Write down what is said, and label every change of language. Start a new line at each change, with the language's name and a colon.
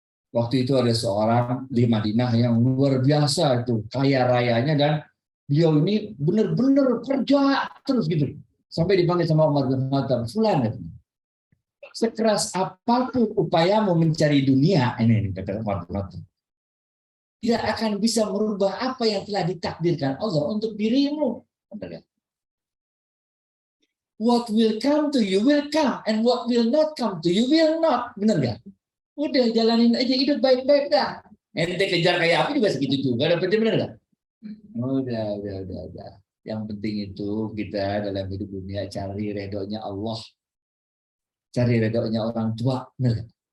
Indonesian: Waktu itu ada seorang di Madinah yang luar biasa itu, kaya rayanya, dan beliau ini benar-benar kerja terus gitu. Sampai dipanggil sama Umar bin Khattab, Fulan, sekeras apapun upayamu mencari dunia, ini kata Umar bin Khattab, tidak akan bisa merubah apa yang telah ditakdirkan Allah untuk dirimu.
English: What will come to you will come, and what will not come to you will not.
Indonesian: Benar nggak? Udah jalanin aja hidup baik-baik dah. Ente kejar kayak apa juga segitu juga, dapetnya benar nggak? Udah. Yang penting itu kita dalam hidup dunia cari redonya Allah, cari redonya orang tua, benar?